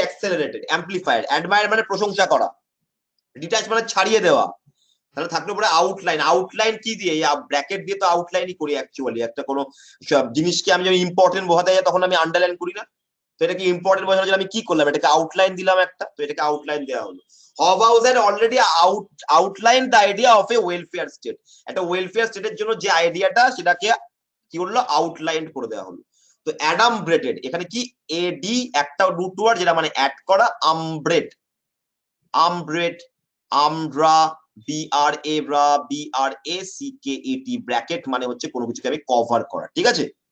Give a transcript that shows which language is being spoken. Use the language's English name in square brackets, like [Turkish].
[Bangla] Accelerated, amplified. Admire মানে প্রশংসা করা, ডিটাচ মানে ছাড়িয়ে দেওয়া। তাহলে থাকলে পরে আউটলাইন, আউটলাইন কি দিয়ে? ব্র্যাকেট দিয়ে তো আউটলাইনই করি অ্যাকচুয়ালি। একটা কোনো জিনিসকে আমি যখন ইম্পর্টেন্ট বোঝাতে যাই, তখন আমি আন্ডারলাইন করি না? তো এটাকে ইম্পর্টেন্ট বোঝানোর জন্য আমি কি করলাম? এটাকে আউটলাইন দিলাম একটা, তো এটাকে আউটলাইন দেওয়া হলো। [English] Hobhouse had already outlined the idea of a welfare state. [Bangla] একটা ওয়েলফেয়ার স্টেটের জন্য যে আইডিয়াটা, সেটাকে কি করলো? আউটলাইন করে দেওয়া হলো। তো অ্যাডামব্রেটেড, এখানে কি? এডি একটা রুট ওয়ার্ড, যেটা মানে অ্যাড করা। আমব্রেট, আমব্রেট, আমরা, BRA ব্রা, BRACKET, ব্র্যাকেট মানে হচ্ছে কোনো কিছুকে আমি কভার করা, ঠিক আছে?